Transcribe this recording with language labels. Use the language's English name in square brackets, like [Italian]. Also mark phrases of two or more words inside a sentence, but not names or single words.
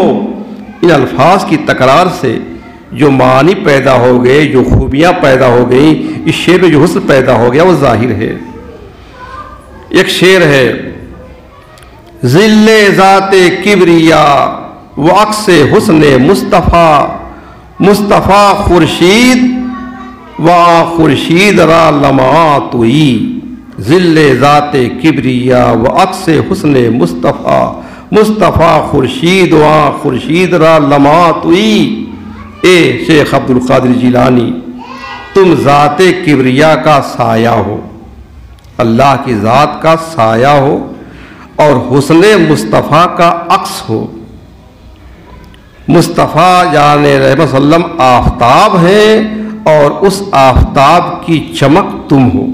[Urdu] ان الفاظ کی تکرار سے جو معنی پیدا ہو گئے، جو خوبیاں پیدا ہو گئیں، اس شعر میں جو حسن پیدا ہو گیا وہ ظاہر ہے۔ ایک شعر ہے، [Persian] ذل ذات کبریا و عکس حسن مصطفیٰ، مصطفیٰ خورشید و خورشید را لمعات ہوئی۔ ذل ذات کبریا و عکس حسن مصطفیٰ، مصطفیٰ خورشید و خورشید را لمعات ہوئی۔ [Urdu] اے شیخ عبدالقادر جیلانی، تم ذات کبریا کا سایہ ہو، اللہ کی ذات کا سایہ ہو، اور حسن مصطفیٰ کا عکس ہو۔ مصطفیٰ جان رحمت [Arabic] صلی اللہ علیہ وسلم [Urdu] آفتاب ہیں، اور اس آفتاب کی چمک تم ہو۔